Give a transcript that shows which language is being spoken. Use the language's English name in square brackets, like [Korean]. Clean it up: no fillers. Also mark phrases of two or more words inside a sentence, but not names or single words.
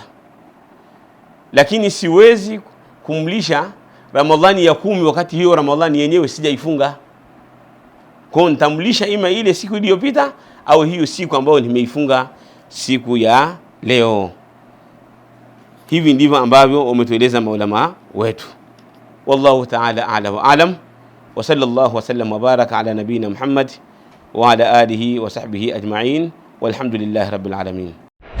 [Swahili] Lakini siwezi kumlisha Ramadhani ya 10 wakati hiyo Ramadhani yenyewe sijaifunga. Kwa nitamlisha ima ile siku iliyopita au hiyo siku ambayo nimeifunga, siku ya leo. Hivi ndivyo ambavyo wametueleza maulama wetu. [Arabic] والله تعالى أعلى وأعلم. وصلى الله وسلم وبارك على نبينا محمد وعلى آله وصحبه أجمعين. والحمد لله رب العالمين.